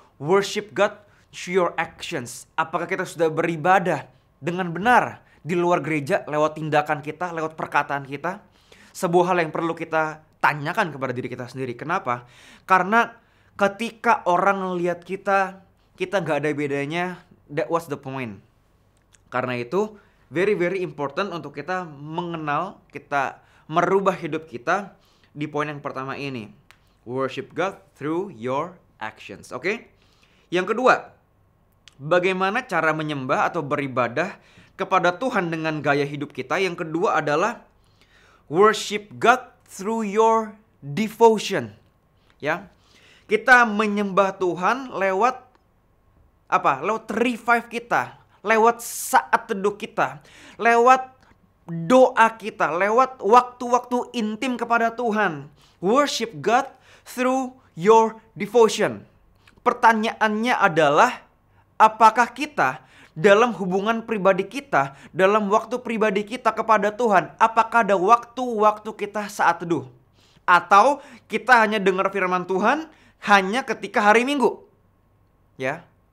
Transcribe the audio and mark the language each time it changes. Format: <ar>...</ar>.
<en>Worship God through your actions.</en> <id>Apakah kita sudah beribadah dengan benar di luar gereja lewat tindakan kita, lewat perkataan kita? Sebuah hal yang perlu kita tanyakan kepada diri kita sendiri. Kenapa? Karena ketika orang melihat kita gak ada bedanya.</id> <en>That was the point.</en> <id>Karena itu</id> <en>very very important</en> <id>untuk kita mengenal, kita merubah hidup kita di poin yang pertama ini.</id> <en>Worship God through your actions.</en> <id>Oke? Yang kedua, bagaimana cara menyembah atau beribadah kepada Tuhan dengan gaya hidup kita? Yang kedua adalah</id> <en>worship God through your devotion. Ya.</en> <id>Kita menyembah Tuhan lewat apa? Lewat revive kita, lewat saat teduh kita, lewat doa kita, lewat waktu-waktu intim kepada Tuhan.</id> <en>Worship God through your devotion.</en> <id>Pertanyaannya adalah, apakah kita dalam hubungan pribadi kita, dalam waktu pribadi kita kepada Tuhan, apakah ada waktu-waktu kita saat teduh? Atau kita hanya dengar firman Tuhan hanya ketika hari Minggu? Ya.</id>